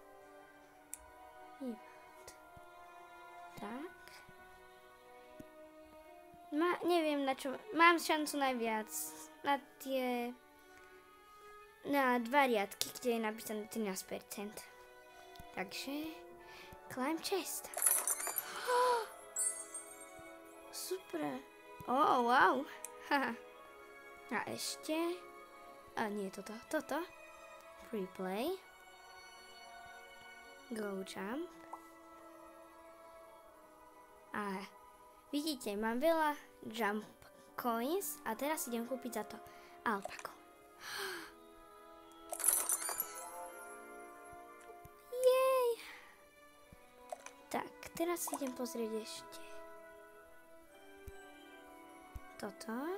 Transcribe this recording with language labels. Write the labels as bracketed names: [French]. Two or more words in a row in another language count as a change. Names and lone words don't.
[Slovak] Tak. Neviem na čo. Mám šancu najviac. Na 2 riadky, kde je napísané 13%. [English] Takže climb chest. [Slovak] Super. Wow. A ešte. Nie toto. [English] Free play. Go jump. [Slovak] A vidíte, mám veľa [English] jump coins [Slovak] a teraz idem kúpiť za to alpaku. Jej. Tak, teraz idem pozrieť ešte toto.